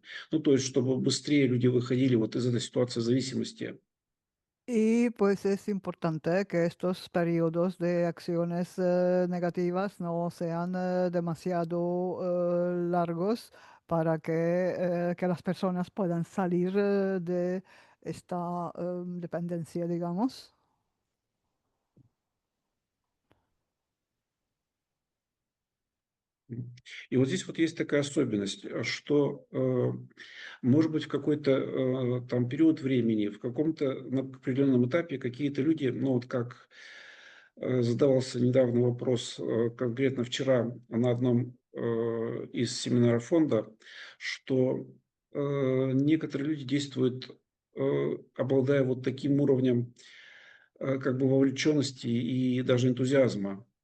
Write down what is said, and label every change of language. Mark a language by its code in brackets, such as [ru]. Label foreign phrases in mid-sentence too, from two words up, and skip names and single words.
[ru] Ну, то есть, чтобы быстрее люди выходили вот из этой ситуации зависимости. [es] Y pues es importante que estos periodos de acciones negativas no sean demasiado largos para que las personas puedan salir de esta dependencia, digamos. [ru] И вот здесь вот есть такая особенность, что, может быть, в какой-то там период времени, в каком-то на определенном этапе какие-то люди, ну вот как задавался недавно вопрос, конкретно вчера на одном из семинаров фонда, что некоторые люди действуют, обладая вот таким уровнем как бы вовлеченности и даже энтузиазма.